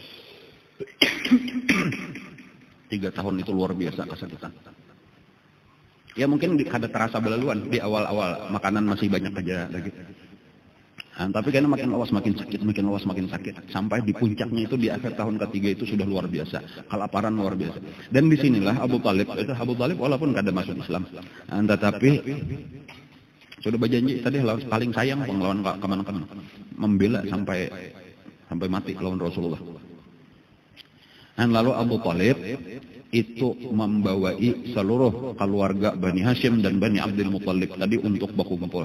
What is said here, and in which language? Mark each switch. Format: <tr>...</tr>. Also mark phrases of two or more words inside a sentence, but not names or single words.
<id>3 tahun itu luar biasa kesakitan.</id> <bjn>Ya mungkin kada terasa belaluan di awal-awal makanan masih banyak aja lagi.</bjn> <id>Nah, tapi karena makin awas makin sakit, sampai di puncaknya itu di akhir tahun ketiga itu sudah luar biasa, kelaparan luar biasa. Dan disinilah Abu Talib walaupun kada masuk Islam, tetapi sudah berjanji tadi paling sayang penglawan kemana-mana, membela sampai mati lawan Rasulullah. Dan lalu Abu Talib itu membawai seluruh keluarga Bani Hashim dan Bani Abdul Muttalib tadi untuk baku kumpul.</id>